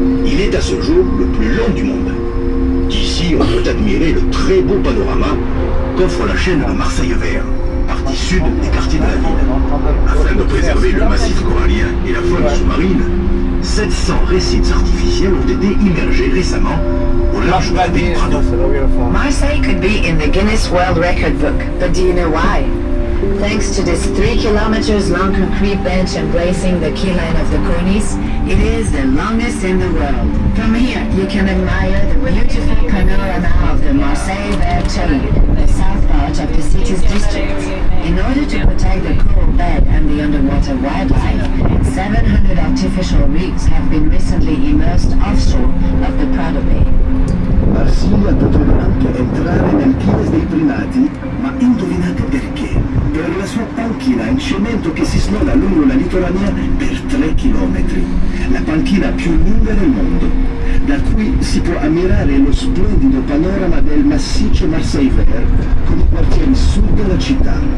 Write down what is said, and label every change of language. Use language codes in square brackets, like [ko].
[fr] Il est à ce jour le plus long du monde. D'ici, on peut admirer le très beau panorama qu'offre la chaîne de Marseille Vert, partie sud des quartiers de la ville. Afin de préserver le massif corallien et la faune sous-marine, 700 récifs artificiels ont été immergés récemment au large de la baie Prado. [en] Marseille could be in the Guinness World Record book, but do you know why? Thanks to this 3 kilometers long concrete bench embracing the keyline of the cornice, it is the longest in the world. From here, you can admire the beautiful panorama of the Marseille Vert Chain, the south part of the city's district. In order to protect the coral bed and the underwater wildlife, 700 artificial reefs have been recently immersed offshore of the Prado Bay. [it] Marsiglia potrebbe anche entrare nel Guinness dei primati, ma indovinate perché? Per la sua panchina in cemento che si snoda lungo la litorania per 3 chilometri, la panchina più lunga del mondo, da cui si può ammirare lo splendido panorama del massiccio Marseille Vert con i quartieri sud della città.